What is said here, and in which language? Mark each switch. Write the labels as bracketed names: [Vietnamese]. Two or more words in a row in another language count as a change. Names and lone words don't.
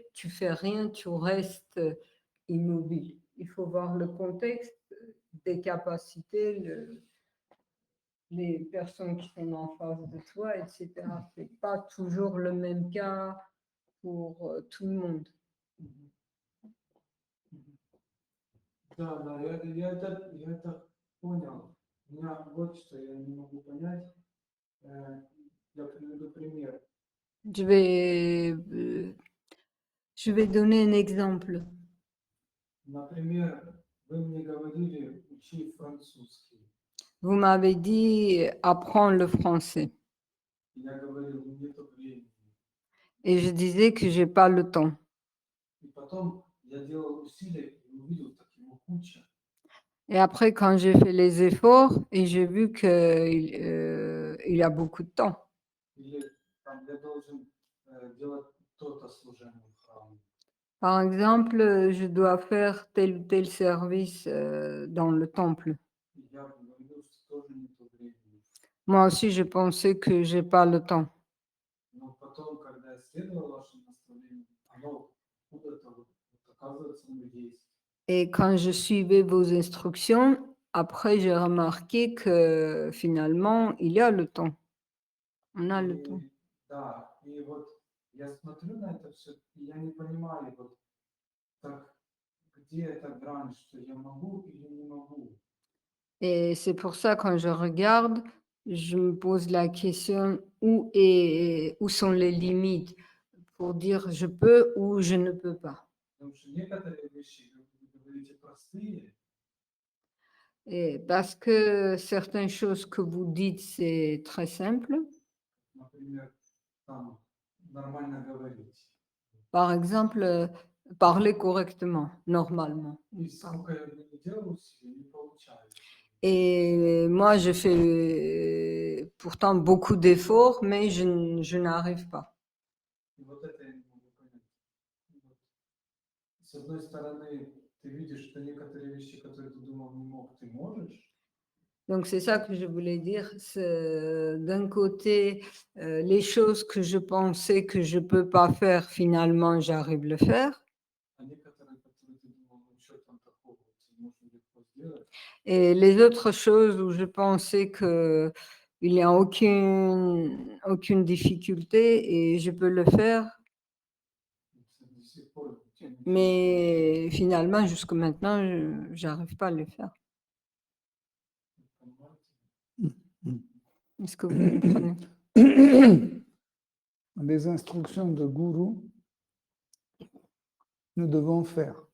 [French] Tu fais rien, tu restes immobile. Il faut voir le contexte, des capacités, les personnes qui sont en face de toi, etc. Ce n'est pas toujours le même cas pour tout le monde. [Russian] Да, я это понял. У меня вот что я не могу понять. Я приведу пример. [French] Je vais donner un exemple. [Russian] Например, вы мне говорили, учи французский. [French] Vous m'avez dit, apprends le français. [Russian] Я говорил, нету времени. [French] Et je disais que je n'ai pas le temps. [Russian] И потом я делал усилия и увидел, так его куча. [French] Et après, quand j'ai fait les efforts, et j'ai vu qu'il y a beaucoup de temps. [Russian] Или там, я должен делать то-то служение в храме. [French] Par exemple, je dois faire tel ou tel service dans le temple. [Russian] Я говорил, что тоже не то время. [French] Moi aussi, je pensais que j'ai pas le temps. [Russian] Но потом, когда я следовал вашим наставлениям, оно куда-то вот оказывается, оно есть. [French] Et quand je suivais vos instructions, après, j'ai remarqué que finalement, il y a le temps. On a le temps. [Russian] И, да, и вот я смотрю на это все, и я не понимаю, вот так, где эта грань, что я могу или не могу. [French] Et c'est pour ça, quand je regarde, je me pose la question où sont les limites pour dire je peux ou je ne peux pas. [Russian] Потому что некоторые вещи, как вы говорите, простые, [French] Et parce que certaines choses que vous dites, c'est très simple. [Russian] например, там нормально говорить. [French] Par exemple, parler correctement, normalement. [Russian] И сколько я бы не делал усилий, не получается. Et moi, je fais pourtant beaucoup d'efforts, mais je n'arrive pas. И вот это я не могу понять. Вот. С одной стороны, ты видишь, что некоторые вещи, которые ты думал не мог, ты можешь. [French] Donc, c'est ça que je voulais dire. D'un côté, les choses que je pensais que je ne peux pas faire, finalement, j'arrive à le faire. [Russian] А некоторые, которые ты думал, ну что там такого, ты можешь легко сделать. [French] Et les autres choses où je pensais qu'il n'y a aucune difficulté et je peux le faire, [Russian] До сих пор ничего не [French] mais finalement, jusqu'à maintenant, je n'arrive pas à le faire. [Russian] понимаете. [French] Est-ce que vous comprenez? Les instructions de gourou, nous devons faire.